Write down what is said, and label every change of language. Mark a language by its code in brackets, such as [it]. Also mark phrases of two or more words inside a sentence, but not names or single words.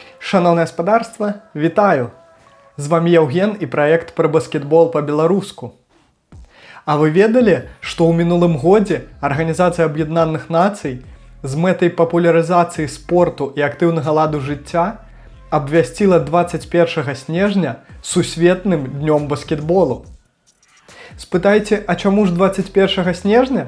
[uk] Шановне господарство, вітаю! З вами Євген і проект про баскетбол по-беларуску. [be] А вы ведалі, што ў мінулым годзе Арганізацыя Аб'яднаных Нацый з мэтай папулярызацыі спорту і актыўнага ладу жыцця абвясціла 21 снежня сусветным днём баскетболу. Спытайце, а чаму ж 21 снежня?